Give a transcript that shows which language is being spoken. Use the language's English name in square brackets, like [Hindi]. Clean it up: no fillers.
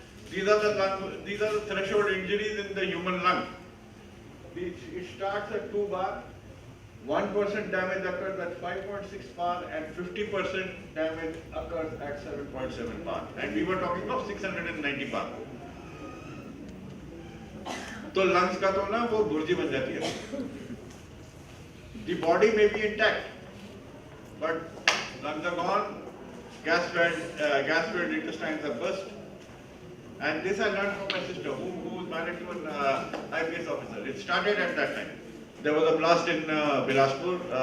[English] These are the threshold injuries in the human lung. It starts at 2 bar. 1% damage occurs at 5.6 bar and 50% damage occurs at 7.7 bar. And we were talking of 690 bar. [Hindi] तो lungs का तो ना वो बुर्जी बन जाती है. [English] The body may be intact, but lungs are gone. Gas-filled intestines are burst. And this I learned from my sister, who was married to an IPS officer. It started at that time. There was a blast in Bilaspur.